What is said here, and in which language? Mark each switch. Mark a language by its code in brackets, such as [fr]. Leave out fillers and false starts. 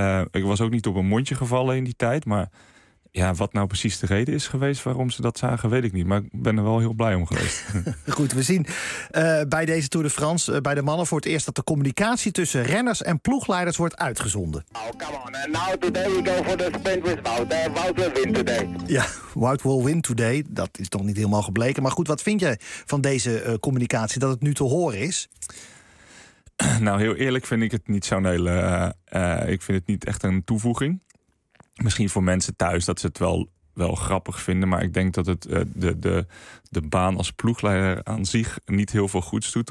[nl] Ik was ook niet op een mondje gevallen in die tijd. Maar ja, wat nou precies de reden is geweest waarom ze dat zagen, weet ik niet. Maar ik ben er wel heel blij om geweest. Goed, we zien bij deze Tour de France, bij de mannen, voor het eerst dat de communicatie tussen renners en ploegleiders wordt uitgezonden. [en] Oh, come on. And now today we go for the sprint with Wout. Wout will win today. Ja, Wout will win today. [nl] Dat is toch niet helemaal gebleken. Maar goed, wat vind je van deze communicatie, dat het nu te horen is? Nou, heel eerlijk vind ik het niet zo'n hele... ik vind het niet echt een toevoeging. Misschien voor mensen thuis dat ze het wel grappig vinden. Maar ik denk dat het de baan als ploegleider aan zich niet heel veel goeds doet.